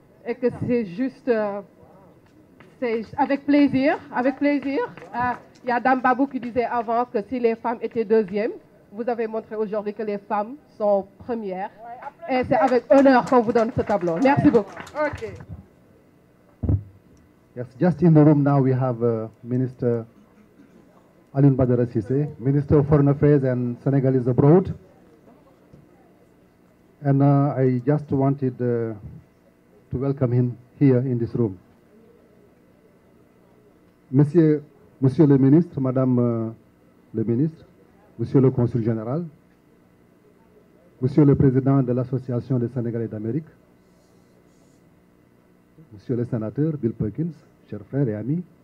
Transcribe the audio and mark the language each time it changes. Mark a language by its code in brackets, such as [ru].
[fr] Et que c'est juste... c'est avec plaisir, avec plaisir. Il y a Dame Babou qui disait avant que si les femmes étaient deuxièmes, vous avez montré aujourd'hui que les femmes sont premières. Et c'est avec honneur qu'on vous donne ce tableau. Merci beaucoup. Okay. [en] Yes, just in the room now we have Minister Alioune Badara Cissé, Minister of Foreign Affairs and Senegalese abroad. And I just wanted to welcome him here in this room. [fr] Monsieur le ministre, Madame le ministre, Monsieur le consul général, Monsieur le président de l'Association des Sénégalais d'Amérique, Monsieur le sénateur Bill Perkins, chers frères et amis,